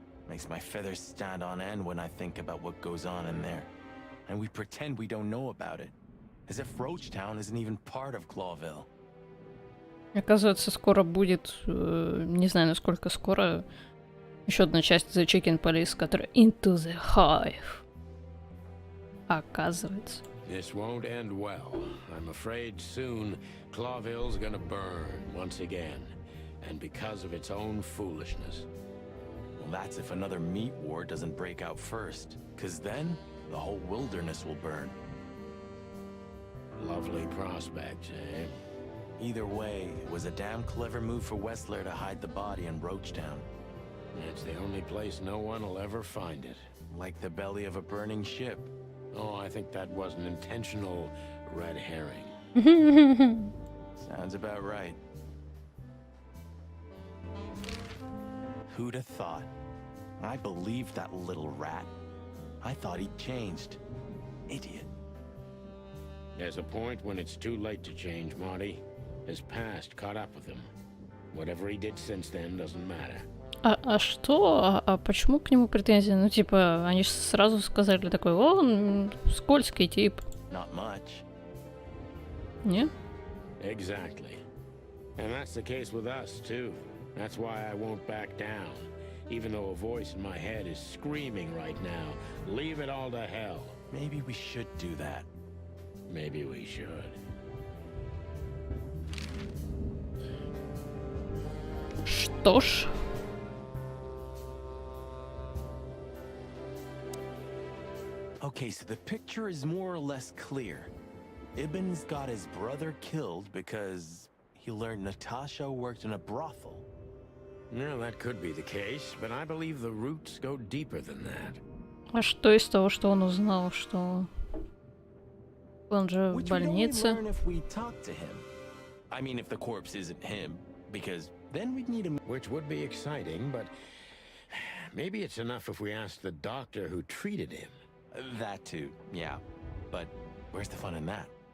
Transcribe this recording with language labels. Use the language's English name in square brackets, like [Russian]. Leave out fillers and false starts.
[English] Makes my feathers stand on end when I think about what goes on in there. And we pretend we don't know about it. As if Roachtown isn't even part of Clawville. [Russian] Оказывается, скоро будет, не знаю, насколько скоро, еще одна часть The Chicken Police, которая Into the Hive. Оказывается. [English] This won't end well. I'm afraid soon Clawville's gonna burn once again. And because of its own foolishness. Well, that's if another meat war doesn't break out first. 'Cause then, the whole wilderness will burn. Lovely prospects, eh? Either way, it was a damn clever move for Westler to hide the body in Roachtown. It's the only place no one will ever find it. Like the belly of a burning ship. Oh, I think that was an intentional red herring. Sounds about right. Who'd have thought? I believed that little rat. I thought he'd changed. Idiot. There's a point when it's too late to change, Marty. His past caught up with him. Whatever he did since then doesn't matter. [Russian] А что? А почему к нему претензии? Ну, типа, они же сразу сказали такой, о, он скользкий тип. [English] Not much. [Russian] Не? [English] Exactly. And that's the case with us, too. That's why I won't back down. Even though a voice in my head is screaming right now, leave it all to hell. Maybe we should do that. Maybe we should. [Russian] Что ж. [English] Okay, so the picture is more or less clear. Ibn's got his brother killed because he learned Natasha worked in a brothel. No, that could be the case, but I believe the roots go deeper than that. [Russian] А что из того, что он узнал, что он же в [English] Which we'd only [Russian] больнице? [English] learn if we talk to him. I mean, if the corpse isn't him, because then we'd need him. Which would be exciting, but maybe it's enough if we ask the doctor who treated him. That too, yeah. But where's the fun in that?